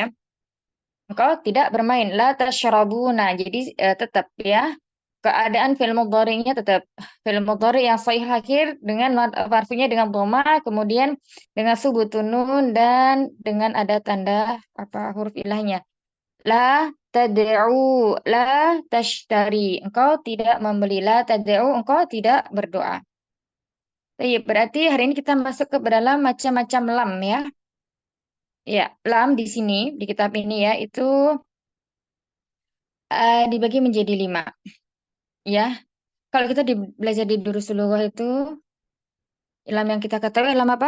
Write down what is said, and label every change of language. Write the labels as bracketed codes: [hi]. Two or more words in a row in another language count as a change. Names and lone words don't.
[id] Engkau tidak bermain. [ar] لا تشربون. [id] Jadi tetap ya. Keadaan fi'il mudhari'nya tetap [ar] فعل مضارع [id] yang sahih akhir dengan marfu'nya dengan dhamma, kemudian dengan [ar] ثبوت النون [id] dan dengan ada tanda apa huruf ilahnya. [ar] لا تدعو، لا تشتري. [id] Engkau tidak membeli. [ar] لا تدعو, [id] engkau tidak berdoa. Baik, berarti hari ini kita masuk ke dalam macam-macam lam ya. Ya, lam di sini, di kitab ini ya, itu dibagi menjadi 5. Ya, kalau kita belajar di Durusul Lughah itu, lam yang kita ketahui lam apa?